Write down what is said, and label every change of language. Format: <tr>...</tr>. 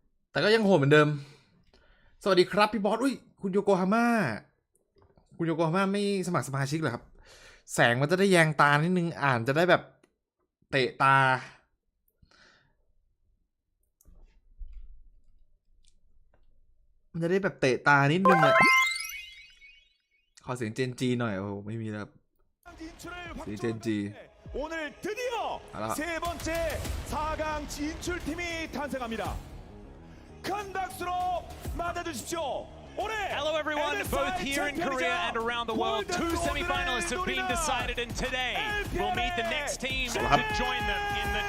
<th>แต่ก็ยังโหดเหมือนเดิมสวัสดีครับพี่บอสอุ้ยคุณโยโกฮาม่าไม่สมัครสมาชิกเหรอครับแสงมันจะได้แยงตานิดนึงอ่านจะได้แบบเตะตามันจะได้แบบเตะตานิดนึงอ่ะขอเสียงเจนจีหน่อยโอ้โหไม่มีแล้วเสียงเจนจี</th> <ko>오늘 드디어 세 번째 4강 진출팀이 탄생합니다. 큰 박수로 맞아주십시오.</ko> <en>Hello everyone, both here in Korea and around the world. 2 semi-finalists have been decided, and today we'll meet the next team to join them in the</en>